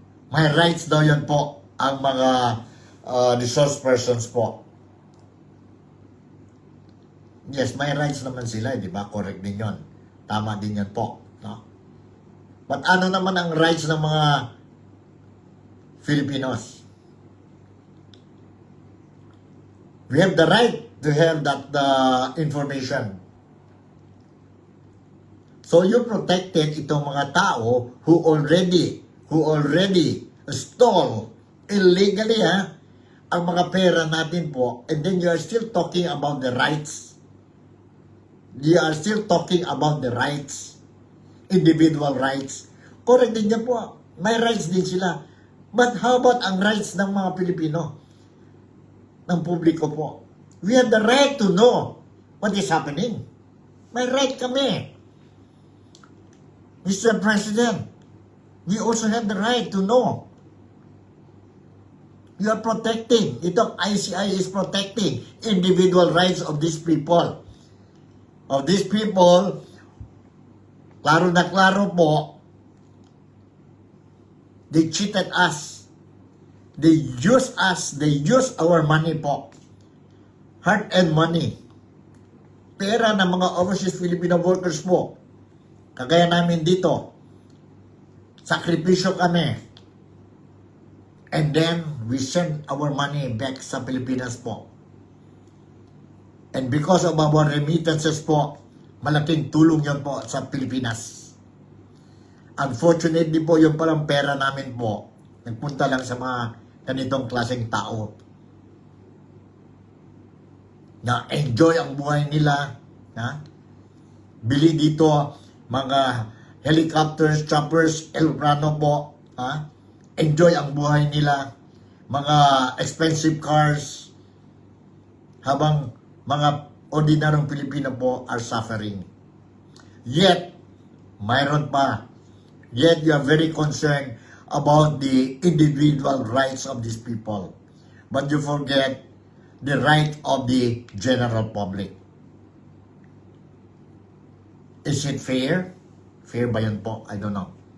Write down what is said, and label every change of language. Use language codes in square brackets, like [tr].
[tl] May rights daw yan po ang mga resource persons po. Yes, may rights naman sila, di ba? Correct din yun. Tama din yan po. No? But ano naman ang rights ng mga Filipinos? [en] We have the right to have that information. So you protected [tl] itong [en] mga tao who already stole illegally [tl] ang mga pera natin po, [en] and then you are still talking about the rights. You are still talking about the rights, individual rights. [tl] Correct din niya po, may rights din sila. [en] But how about [tl] ang rights ng mga Pilipino? Ng publiko po. [en] We have the right to know what is happening. [tl] May right kami. [en] Mr. President, we also have the right to know. You are protecting, [tl] itong [en] ICI is protecting individual rights of these people. Of these people, [tl] klaro na klaro po, [en] they cheated us. They use us, they use our money po. Hard-earned money. [tl] Pera ng mga overseas Filipino workers po. Kagaya namin dito. Sakripisyo kami. [en] And then, we send our money back [tl] sa Pilipinas po. [en] And because of our remittances [tl] po, malaking tulong yon po sa Pilipinas. Unfortunately po, yung palang pera namin po, nagpunta lang sa mga ganitong klaseng tao na enjoy ang buhay nila, bili dito mga helicopters, choppers, aeroplano po, enjoy ang buhay nila, mga expensive cars, habang mga ordinaryong Pilipino po [en] are suffering. [tl] Yet, mayroon pa. [en] Yet, you are very concerned about the individual rights of these people. But you forget the right of the general public. Is it fair? [tl] Fair ba yun po? [en] I don't know.